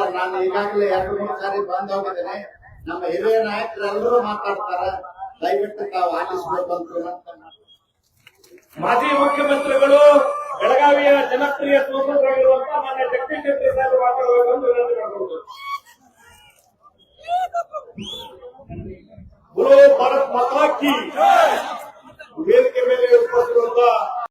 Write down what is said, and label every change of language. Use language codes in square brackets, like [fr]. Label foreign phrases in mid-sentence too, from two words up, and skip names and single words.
[kn] ನಾನು ಈಗಾಗಲೇ 2-3 ಸಾರಿ ಬಂದ್ ಹೋಗಿದ್ದೇನೆ. ನಮ್ಮ ಹಿರಿಯ ನಾಯಕರೆಲ್ಲರೂ ಮಾತಾಡ್ತಾರೆ, ದಯವಿಟ್ಟು ತಾವು ಆಲಿಸಬೇಕು ಅಂತ. ಮಾಜಿ ಮುಖ್ಯಮಂತ್ರಿಗಳು, ಬೆಳಗಾವಿಯ ಜನಪ್ರಿಯ ಸಂಸದರಾಗಿರುವಂತಹ ಮಾನ್ಯ ಜಗದೀಶ್ ಶೆಟ್ಟರ್ ಸಾಹೇಬರು ಮಾತಾಡಬೇಕೆಂದು ವಿನಂತಿ ಮಾಡಿಕೊಳ್ಳುವುದು. [hi] बोलो भारत माता की। [kn] ವೇದಿಕೆ ಮೇಲೆ ಉಪಸ್ಥಿತರಿರುವಂತಹ